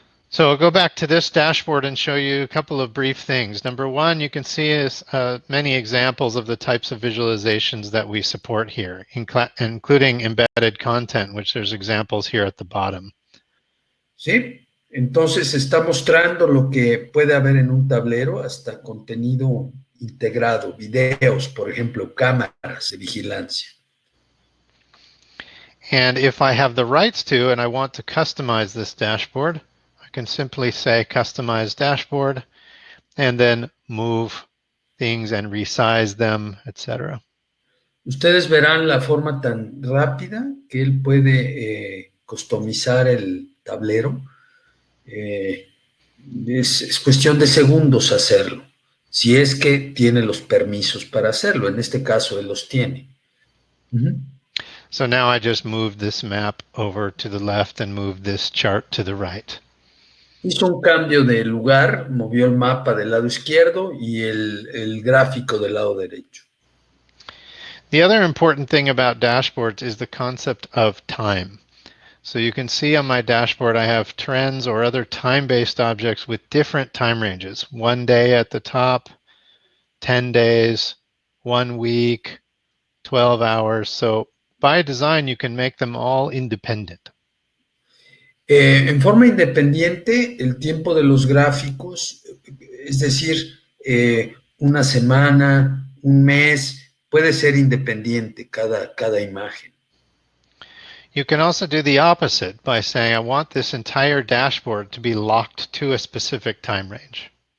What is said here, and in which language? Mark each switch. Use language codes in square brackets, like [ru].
[en] So I'll go back to this dashboard and show you a couple of brief things. Number one, you can see is, many examples of the types of visualizations that we support here, including embedded content, which there's examples here at the bottom. [es] ¿Sí? Entonces está mostrando lo que puede haber en un tablero, hasta contenido integrado, videos, por ejemplo, cámaras de vigilancia. [en] And if I have the rights to and I want to customize this dashboard, I can simply say customize dashboard and then move things and resize them, etc. [es] Ustedes verán la forma tan rápida que él puede customizar el tablero. Es cuestión de segundos hacerlo, si es que tiene los permisos para hacerlo. En este caso, él los tiene. [en] So now I just moved this map over to the left and moved this chart to the right. [es] Hizo un cambio de lugar, movió el mapa del lado izquierdo y el gráfico del lado derecho. [en] The other important thing about dashboards is the concept of time. So you can see on my dashboard I have trends or other time-based objects with different time ranges. 1 day at the top, 10 days, 1 week, 12 hours. So by design, you can make them all independent. [es] En forma independiente, el tiempo de los gráficos, es decir, una semana, un mes, puede ser independiente cada imagen. [en] You can also do the opposite by saying, I want this entire dashboard to be locked to a specific time range.